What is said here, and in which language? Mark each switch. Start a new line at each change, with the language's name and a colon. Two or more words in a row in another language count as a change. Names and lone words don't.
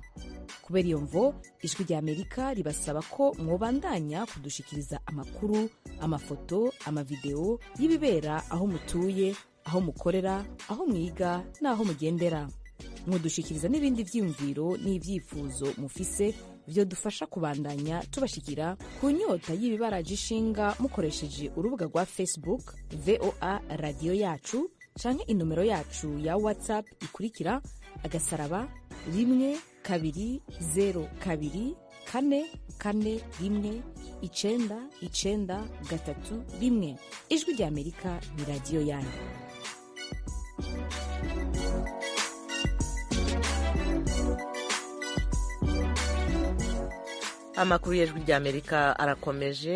Rundi: Kubera iyo mvo, Ijwi ry'Amerika ribasaba ko mwobandanya kudushikiriza amakuru, amafoto, amavideo y'ibibera aho mutuye, aho mukorera, aho mwiga n'aho mugendera. Mudushikiriza n'ibindi vyiyumviro n'ivyifuzo mufise byo dufasha kubandanya tubashikira ku nyota y'ibibaraje ishinga mukoresheje urubuga rwa Facebook VOA Radio Yacu canke inomero yacu ya WhatsApp ikurikira *120 2 4 4 1 1-800-991-3 ijwi ry'Amerika ni radiyo yanyu. amakuru y'ijwi ry'Amerika arakomeje.